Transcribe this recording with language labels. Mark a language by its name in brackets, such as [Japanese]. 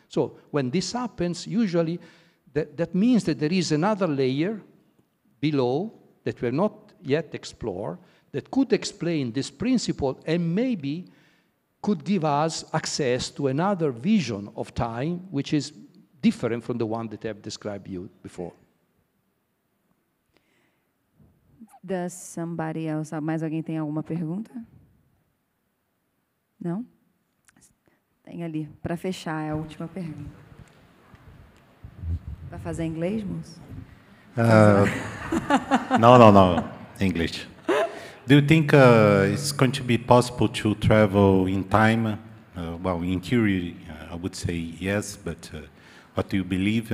[English] So when this happens, usually that means that there is another layer below that we have not yet explored that could explain this principle and maybe could give us access to another vision of time which is different from the one that I have described you before. Does somebody else, [Portuguese] mais alguém tem alguma pergunta? Não? Tem ali, para fechar, é a última pergunta. Vai fazer em inglês, moço? [English] No, English. Do you think it's going to be possible to travel in time? Well, in theory, I would say yes, but what do you believe?